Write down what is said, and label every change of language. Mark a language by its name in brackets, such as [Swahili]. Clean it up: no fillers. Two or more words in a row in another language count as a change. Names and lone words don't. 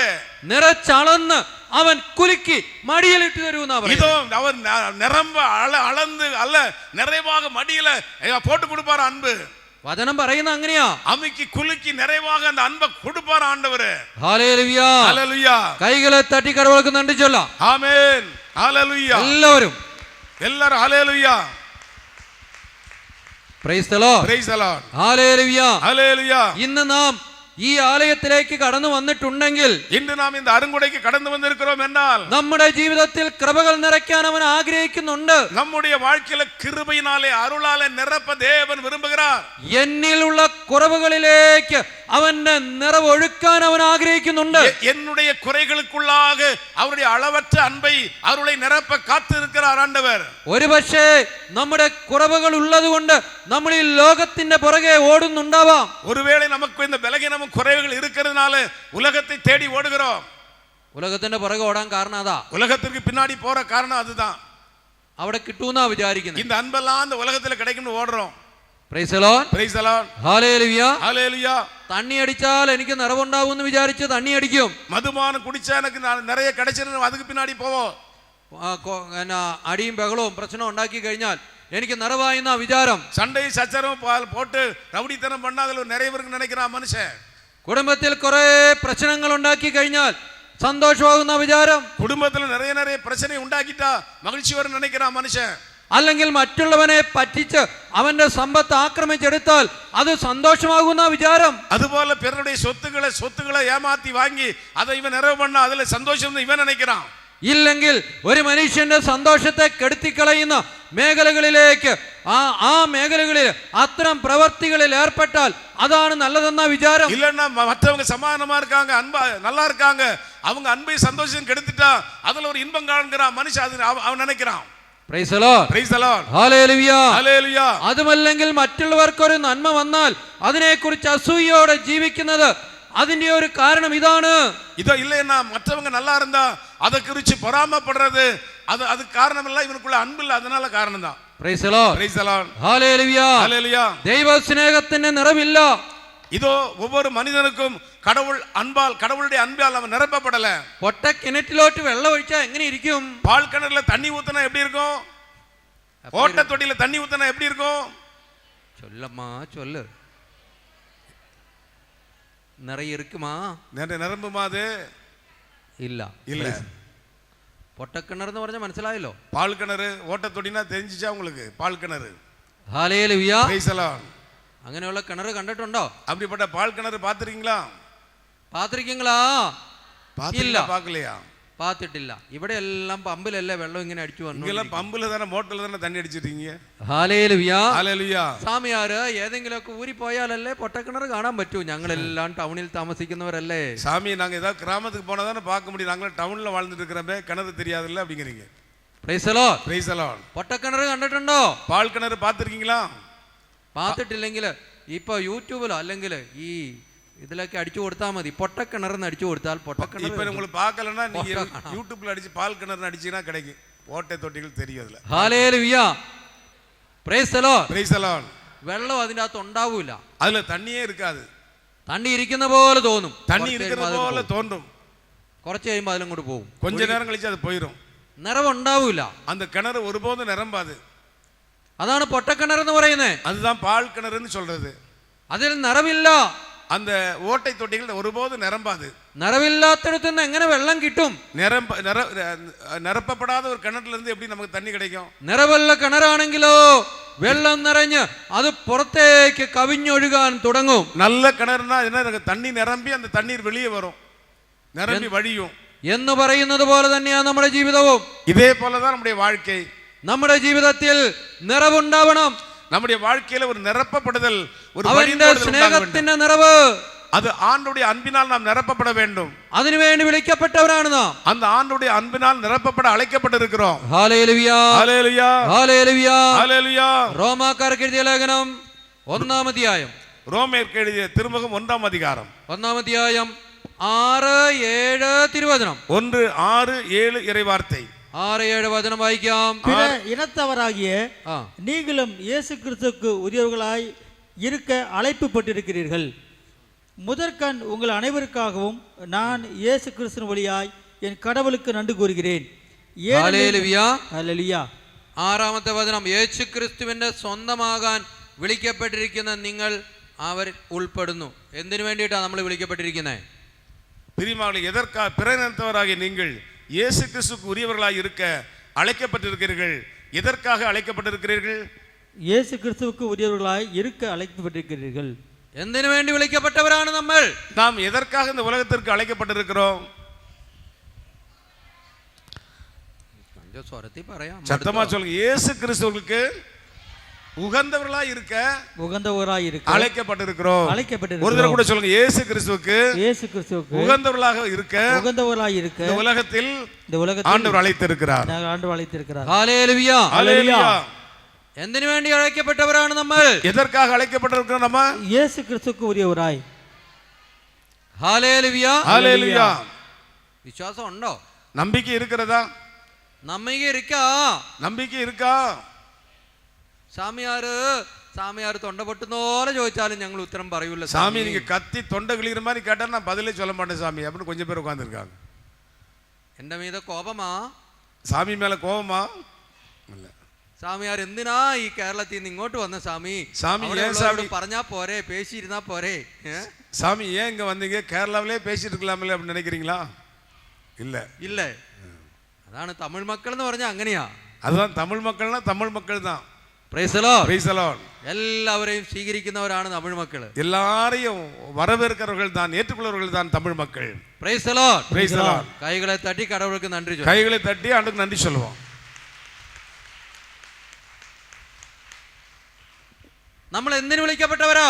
[Malayalam] നിറച്ചളന്ന് അവൻ കുലുക്കി മടിയിലിട്ട് തരുമെന്നാ [Tamil] இதோ [Malayalam] പറയുന്നത്. [Tamil] அவர் நிரம்ப அளந்து அல்ல நிறைவாக மடியில போட்டு கொடுப்பார் அன்பு. [Malayalam] വചനം പറയുന്ന അങ്ങനെയാ. [Tamil] அமுக்கி குலுக்கி நிறைவாக அந்த அன்பை கொடுப்பார் ஆண்டவர். [Malayalam] ഹല്ലേലൂയ. [Tamil] ஹல்லேலூயா. கைகளை தட்டி கடவுளுக்கு நன்றி சொல்லலாம். ஆமென். ஹல்லேலூயா. [Malayalam] എല്ലാവരും [Tamil] எல்லாரும் ஹல்லேலூயா. [English] Praise the Lord. Praise the Lord. [Malayalam] ഹല്ലേലൂയ. [Tamil] ஹல்லேலூயா. [Malayalam] ഇന്ന് നാം ഈ ആലയത്തിലേക്ക് കടന്നു വന്നിട്ടുണ്ടെങ്കിൽ, [Tamil] இன்று நாம் இந்த அருங்குடைக்கு கடந்து வந்திருக்கிறோம் என்றால் [Malayalam] നമ്മുടെ ജീവിതത്തിൽ കൃപകൾ നിറയ്ക്കാൻ അവൻ ആഗ്രഹിക്കുന്നുണ്ട്. [Tamil] நம்முடைய வாழ்க்கையில கிருபையினாலே அருளாலே நிரப்ப தேவன் விரும்புகிறார். [Malayalam] എന്നിലുള്ള കുറവുകളിലേക്ക് അവന്റെ നിറവൊഴുക്കാൻ അവൻ ആഗ്രഹിക്കുന്നുണ്ട്. [Tamil] என்னுடைய குறைகளுக்குள்ளாக அவருடைய அளவற்ற அன்பை அருளை நிரப்ப காத்திருக்கிறார் ஆண்டவர். [Malayalam] ഒരുപക്ഷേ നമ്മുടെ കുറവുകൾ ഉള്ളതുകൊണ്ട് നമ്മൾ ഈ ലോകത്തിന്റെ പുറകെ ഓടുന്നുണ്ടാവാം. [Tamil] ஒருவேளை நமக்கு இந்த பலகீனமும் குறைவுகள் இருக்கிறதுனால உலகத்தை தேடி ஓடுகிறோம். [Malayalam] ഉലകത്തിന്റെ പുറകെ ഓടാൻ കാരണം അതാ. [Tamil] உலகத்திற்கு பின்னாடி போற காரணம் அதுதான். [Malayalam] അവിടെ കിട്ടൂന്നാ വിചാരിക്കുന്നത്. [Tamil] இந்த அன்பெல்லாம் இந்த உலகத்துல கிடைக்கும்னு ஓடுறோம். [English] Praise the Lord. Praise the Lord. [Malayalam] ഹല്ലേലൂയ. [Tamil] ஹல்லேலூயா. [Malayalam] തണ്ണി അടിച്ചാൽ എനിക്ക് നിറവുണ്ടാവും എന്ന് വിചാരിച്ച് തണ്ണി അടിക്കും. [Tamil] மதுபானம் குடிச்சா எனக்கு நிறைய கிடைச்சிரும் அதுக்கு பின்னாடி போவோம். [Malayalam] അടിയും ബഹളവും പ്രശ്നം ഉണ്ടാക്കി കഴിഞ്ഞാൽ എനിക്ക് നിറവായി എന്നാ വിചാരം. [Tamil] சண்டை சச்சரவும் போட்டு ரவுடித்தனம் பண்ணா அதுல நிறைய பேருக்கு நினைக்கிறான் மனுஷன். [Malayalam] കുടുംബത്തിൽ കുറെ പ്രശ്നങ്ങൾ ഉണ്ടാക്കി കഴിഞ്ഞാൽ സന്തോഷമാകുന്ന വിചാരം. [Tamil] குடும்பத்துல நிறைய பிரச்சனை உண்டாக்கிட்டா மகிழ்ச்சி வரும் நினைக்கிறான் மனுஷன். [Malayalam] അല്ലെങ്കിൽ മറ്റുള്ളവനെ പറ്റിച്ച് അവന്റെ സമ്പത്ത് ആക്രമിച്ചെടുത്താൽ അത് സന്തോഷമാകുന്ന വിചാരം. [Tamil] அதுபோல பிறருடைய சொத்துக்களை ஏமாத்தி வாங்கி அதை இவன் நிறைவு பண்ணா அதுல சந்தோஷம் இவன் நினைக்கிறான். [Malayalam] ഇല്ലെങ്കിൽ ഒരു മനുഷ്യന്റെ സന്തോഷത്തെ കെടുത്തിക്കളയുന്ന മേഖലകളിലേക്ക് ആ മേഖലകളിൽ അത്തരം പ്രവർത്തികളിൽ ഏർപ്പെട്ടാൽ അതാണ് നല്ലതെന്ന വിചാരം. [Tamil] இல்லன்னா மற்றவங்க சமாதானமா இருக்காங்க, அன்பா நல்லா இருக்காங்க, அவங்க அன்பை சந்தோஷம் கெடுத்துட்டா அதுல ஒரு இன்பம் காண்கிறான் மனுஷன், அவன் நினைக்கிறான். [English] Praise the Lord. Praise the Lord. [Malayalam] ഹല്ലേലൂയ. ഹല്ലേലൂയ. അതുമല്ലെങ്കിൽ മറ്റുള്ളവർക്ക് ഒരു നന്മ വന്നാൽ അതിനെക്കുറിച്ച് അസൂയയോടെ ജീവിക്കുന്നത് അതിന്റെ ഒരു കാരണം ഇതാണ്. [Tamil] இதோ இல்லைன்னா மற்றவங்க நல்லா இருந்தா அதை குறித்து பொறாமப்படுறது அது காரணம் இல்ல, இவனுக்குள்ள அன்பு இல்ல, அதனால காரணம் தான். [English] Praise the Lord. Praise the Lord. [Malayalam] ഹല്ലേലൂയ. [Tamil] ஹல்லேலூயா. [Malayalam] ദൈവ സ്നേഹത്തിന്റെ നിറവില്ല. [Tamil] இதோ ஒவ்வொரு மனிதனுக்கும் கடவுளுடைய அன்பால் அவன் நிரப்பப்படல. [Malayalam] പൊട്ട കിണറ്റിലോട്ട് വെള്ളം ഒഴിച്ചാൽ എങ്ങനെ ഇരിക്കും? [Tamil] பால் கிணறுல தண்ணி ஊத்துனா எப்படி இருக்கும்? ஓட்ட தொட்டியில தண்ணி ஊத்துனா எப்படி இருக்கும்? சொல்லம்மா சொல்லு. நிறைய இருக்குமா? நிரம்புமா அது? [Malayalam] ഇല്ല. [Tamil] இல்ல. [Malayalam] പൊട്ടക്കിണർ എന്ന് പറഞ്ഞാൽ മനസ്സിലായല്ലോ. [Tamil] பால் கிணறு ஓட்ட தொட்டினா தெரிஞ்சிச்சா உங்களுக்கு? பால் கிணறு. [Malayalam] ഹല്ലേലൂയ. [English] Praise the Lord. [Malayalam] അങ്ങനെയുള്ള കിണർ കണ്ടിട്ടുണ്ടോ? [Tamil] அப்படிப்பட்ட பால் கிணறு பாத்திருக்கீங்களா? பார்த்திருக்கீங்களா? இல்ல. பார்க்கலையா? [Malayalam] പാത്തിട്ടില്ല. ഇവിടെ എല്ലാം പമ്പിലല്ലേ വെള്ളം ഇങ്ങനെ അടിച്ചു [Tamil] இங்கெல்லாம் [Malayalam] വന്നു. [Tamil] பம்புல தானே மோட்டர்ல தானே தண்ணி அடிச்சிட்டீங்க. [Malayalam] ഹല്ലേലൂയ. [Tamil] ஹalleluya. [Malayalam] സ്വാമിയാര് ഏതെങ്കിലുമൊക്കെ ഊരി പോയാലല്ലേ പൊട്ടക്കിണർ കാണാൻ പറ്റൂ. ഞങ്ങളെല്ലാം ടൗണിൽ താമസിക്കുന്നവരല്ലേ. [Tamil] சாமி நாங்க ஏதாவது கிராமத்துக்கு போனா தானே பார்க்க முடியும். நாங்க டவுன்ல வாழ்ந்துட்டு இருக்கிறோமே, கிணறு தெரியாதுல்ல அப்படிங்கிறீங்க. [English] Praise the Lord. Praise the Lord. [Malayalam] പൊട്ടക്കിണർ കണ്ടിട്ടുണ്ടോ? [Tamil] பால் கிணறு பார்த்திருக்கீங்களா? [Malayalam] പാത്തിട്ടില്ലെങ്കിൽ ഇപ്പൊ യൂട്യൂബിലോ അല്ലെങ്കിൽ ഈ ഇതിലൊക്കെ അടിച്ചു കൊടുത്താൽ മതി. പൊട്ടക്കിണർന്ന് അടിച്ചു കൊടുത്താൽ [Tamil] இப்ப [Malayalam] പൊട്ടക്കിണർ. [Tamil] உங்களுக்கு பார்க்கலன்னா நீங்க யூடியூப்ல அடிச்சு பால் கிணறு அடிச்சீங்கன்னா கிடைக்கும். ஓட்டை தொட்டிகள் தெரியும் அதுல. [English] ഹല്ലേലൂയ. Praise the Lord. Praise the Lord. [Malayalam] വെള്ളം അതിൻ്റെ അകത്ത് ഉണ്ടാവൂല. [Tamil] அதுல தண்ணியே இருக்காது. [Malayalam] തണ്ണി ഇരിക്കുന്ന പോലെ തോന്നും. [Tamil] தண்ணி இருக்கிறது போல தோன்றும். [Malayalam] കുറച്ച് കഴിയുമ്പോൾ അതിലങ്ങോട്ട് പോകും. [Tamil] கொஞ்ச நேரம் கழிச்சு அது போயிடும். [Malayalam] നിറവുണ്ടാവൂല. [Tamil] அந்த கிணறு ஒருபோதும் நிரம்பாது. [Malayalam] അതാണ് പൊട്ടക്കിണർ എന്ന് പറയുന്നത്. [Tamil] அதுதான் பால் கிணறுன்னு சொல்றது. [Malayalam] അതിൽ നിറവില്ല. [Tamil] அந்த ஓட்டை தொட்டிகள் ஒருபோதும் நிரம்பாது. [Malayalam] നിറവില്ലാത്തടത്ത് നിന്ന് എങ്ങനെ വെള്ളം കിട്ടും? [Tamil] நிரப்பப்படாத ஒரு கிணற்றுல இருந்து எப்படி நமக்கு தண்ணி கிடைக்கும்? [Malayalam] നിറവുള്ള കിണറാണെങ്കിലോ വെള്ളം നിറഞ്ഞ് അത് പുറത്തേക്ക് കവിഞ്ഞൊഴുകാൻ തുടങ്ങും. [Tamil] நல்ல கிணறுனா என்ன, தண்ணி நிரம்பி அந்த தண்ணீர் வெளியே வரும், நிரம்பி வழியும் [Malayalam] എന്ന് പറയുന്നത് പോലെ തന്നെയാണ് നമ്മുടെ ജീവിതവും. [Tamil] இதே போலதான் நம்முடைய வாழ்க்கை. [Malayalam] നമ്മുടെ ജീവിതത്തിൽ നിറവുണ്ടാവണം. [Tamil] நம்முடைய வாழ்க்கையில ஒரு நிரப்பப்படுதல், ஒரு [Malayalam] അവന്റെ സ്നേഹത്തിന്റെ നിറവ്, [Tamil] அது ஆண்டவருடைய அன்பினால் நாம் நிரப்பப்பட வேண்டும். [Malayalam] അതിനുവേണ്ടി വിളിക്കപ്പെട്ടവരാണ് നാം. [Tamil] அந்த ஆண்டவருடைய அன்பினால் நிரப்பப்பட അழைக்கப்பட்டிருக்கிறோம். [Malayalam] ഹല്ലേലൂയ. ഹല്ലേലൂയ. ഹല്ലേലൂയ. ഹല്ലേലൂയ. റോമാക്കാർക്ക് എഴുതിയ ലേഖനം 1-ാം അധ്യായം, [Tamil] ரோமேயருக்கு எழுதிய திருமுகம் 1-ஆம் அதிகாரம் [Malayalam] 1-ാം അധ്യായം 6-7 തിരുവചനം. [Tamil] 1:6-7 இறைவார்த்தை. [Malayalam] 6-7 വചനം വായിക്കാം. [Tamil] பிற இனத்தவராகிய [Malayalam] ആ, [Tamil] நீங்களும் இயேசு கிறிஸ்துவுக்கு உரியவர்களாய் இருக்க அழைப்புப்பட்டிருக்கிறீர்கள். முதற்கண் உங்கள் அனைவருக்காகவும் நான் இயேசு கிறிஸ்துவின் வழியாய் என் கடவுளுக்கு நன்றி கூறுகிறேன். [Malayalam] ഹല്ലേലൂയ. [Tamil] ஹல்லேலூயா. [Malayalam] 6-ാമത്തെ വചനം, യേശു ക്രിസ്തുവിന്റെ സ്വന്തമാകാൻ വിളിക്കപ്പെട്ടിരിക്കുന്ന നിങ്ങൾ അവർ ഉൾപ്പെടുന്നു. എന്തിനു വേണ്ടിയിട്ടാണ് നമ്മൾ വിളിക്കപ്പെട്ടിരിക്കുന്നത്? [Tamil] பிரியமானவர்களே, எதற்காக பிற இனத்தவராகிய நீங்கள் இயேசு கிறிஸ்துவுக்கு உரியவர்களாய் இருக்க அழைக்கப்பட்டிருக்கிறீர்கள். எதற்காக அழைக்கப்பட்டிருக்கிறீர்கள்? இயேசு கிறிஸ்துவுக்கு உரியவர்களாய் இருக்க அழைக்கப்பட்டிருக்கிறீர்கள். [Malayalam] എന്തിനു വേണ്ടി വിളിക്കപ്പെട്ടവരാണ് നമ്മൾ? [Tamil] நாம் எதற்காக இந்த உலகத்திற்கு அழைக்கப்பட்டிருக்கிறோம்? [Malayalam] സ്വരത്തിൽ പറയാം, [Tamil] சத்தமா சொல்லுங்க. இயேசு கிறிஸ்துவுக்கு உகந்தவர்களாய் இருக்க உகந்தவராய் இருக்க அழைக்கப்பட்டிருக்கிறோம். ஒரு அழைக்கப்பட்டிருக்கிறோம். தடவை கூட சொல்லுங்க. இயேசு கிறிஸ்துவுக்கு இயேசு கிறிஸ்துவுக்கு உகந்தவர்களாக இருக்க உகந்தவராய் இருக்க இந்த உலகத்தில் இந்த உலகத்தில் ஆண்டவர் அழைத்திருக்கிறார். ஆண்டவர் அழைத்திருக்கிறார். [Malayalam] ഹല്ലേലൂയ. [Tamil] ஹல்லேலூயா. [Malayalam] എന്തിനു വേണ്ടി അழைക്കപ്പെട്ടവരാണ് നമ്മൾ? [Tamil] எதற்காக அழைக்கப்பட்டிருக்கிறோம் நம்ம? இயேசு கிறிஸ்துவுக்கு உரியவராய். [Malayalam] ഹല്ലേലൂയ. [Tamil] ஹல்லேலூயா. [Malayalam] വിശ്വാസം ഉണ്ടോ? [Tamil] நம்பிக்கை இருக்கிறதா? நம்பிக்கை இருக்கா. நம்பிக்கை இருக்கா? [Malayalam] സാമിയാര് തൊണ്ട പൊട്ടുന്നോലെ ചോദിച്ചാലും ഞങ്ങൾ ഉത്തരം പറയൂല. [Tamil] சாமி நீங்க கத்தி தொண்டை கிளிகிற மாதிரி கேட்டா நான் பதிலே சொல்ல மாட்டேன் சாமி அப்படின்னு கொஞ்சம் பேர் உட்கார்ந்துருக்காங்க. [Malayalam] എന്റെ മീത കോപമാ? [Tamil] சாமி மேல கோபமா? இல்ல. [Malayalam] സ്വാമിയാർ എന്തിനാ ഈ കേരളത്തിൽ നിന്ന് ഇങ്ങോട്ട് വന്ന സ്വാമി? [Tamil] சாமி ஏன் [Malayalam] അവിടെയുള്ളവരോട് [Tamil] சாமி [Malayalam] പറഞ്ഞാ പോരെ, പേശിയിരുന്നാ പോരെ? [Tamil] சாமி ஏன் இங்க வந்தீங்க? கேரளாவிலே பேசிட்டு இருக்கலாமே அப்படின்னு நினைக்கிறீங்களா? இல்ல. [Malayalam] ഇല്ലേ? അതാണ് തമിഴ് മക്കൾ എന്ന് പറഞ്ഞാൽ അങ്ങനെയാ. [Tamil] அதுதான் தமிழ் மக்கள்னா தமிழ் மக்கள் தான். [English] Praise the Lord. Praise the Lord. [Malayalam] എല്ലാവരെയും സ്വീകരിക്കുന്നവരാണ് തമിഴ് മക്കള്. [Tamil] எல்லாரையும் வரவேற்கிறவர்கள் தான், ஏற்றுக்கொள்வர்கள் தான் தமிழ் மக்கள். [English] Praise the Lord. Praise the Lord. [Tamil] கைகளை தட்டி கடவுளுக்கு நன்றி சொல்லுக. கைகளை தட்டி ஆண்டுக்கு நன்றி சொல்லுவோம். [Malayalam] നമ്മൾ എന്തിനു വിളിക്കപ്പെട്ടവരാ?